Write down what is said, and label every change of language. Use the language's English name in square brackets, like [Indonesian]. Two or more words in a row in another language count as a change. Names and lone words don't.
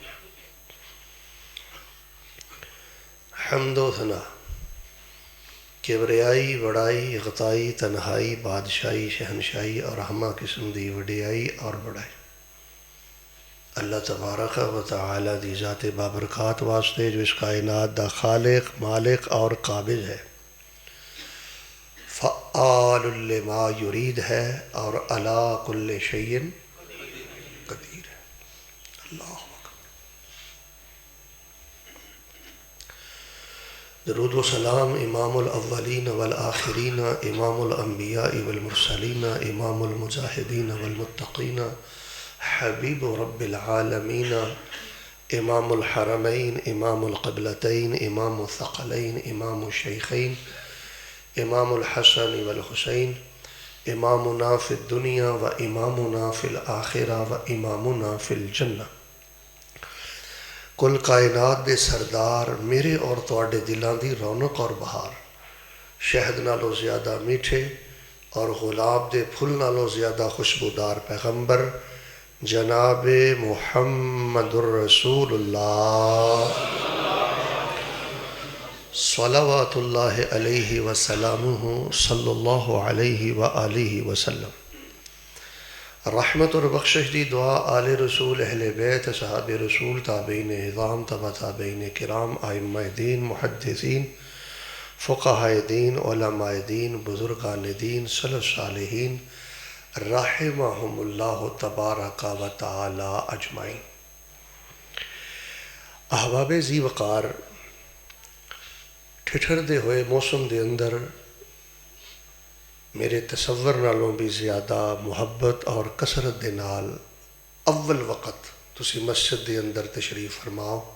[Punjabi] حمد و ثنا، کبریائی، بڑائی، گتائی، تنہائی، بادشاہی، شہنشاہی اور ہمہ قسم دی وڈیائی اور بڑائی اللہ تبارک و تعالیٰ دی ذات بابرکات واسطے جو اس کائنات دا خالق، مالک اور قابض ہے, [Arabic] فعال لما يريد [Punjabi] ہے اور [Arabic] على كل شيء قدير [Punjabi] ہے. [Arabic] الله أكبر. [Punjabi] درود و سلام [Arabic] إمام الأولين والآخرين، إمام الأنبياء وال مرسلين، إمام المجاهدين والمتقين، حبيب رب العالمين, إمام الحرمين، إمام القبلتين، إمام الثقلين، إمام الشيخين، إمام الحسن والحسين، إمامنا في الدنيا وإمامنا في الآخرة وإمامنا في الجنة. [Punjabi] کل کائنات دے سردار میرے اور تہاڈے دلوں کی رونق اور بہار، شہد نالوں زیادہ مٹھے اور گلاب دے پھُل نالوں زیادہ خوشبودار پیغمبر جناب [Arabic] محمد رسول الله صلى الله عليه وسلم صلى الله عليه وآله وسلم. [Punjabi] رحمت اور بخشش دی دعا آل رسول اہل بیت صحاب رسول تابعین عظام تبع تابعین کرام آئمہ دین محدثین فقہائے دین علمائے دین بزرگان دین سلف صالحین [Arabic] رحمهم الله تبارك وتعالى أجمعين. [Punjabi] احباب ذی وقار، ٹھٹھردے ہوئے موسم کے اندر میرے تصور نالوں بھی زیادہ محبت اور کثرت دے نال اول وقت تسی مسجد کے اندر تشریف فرماؤ.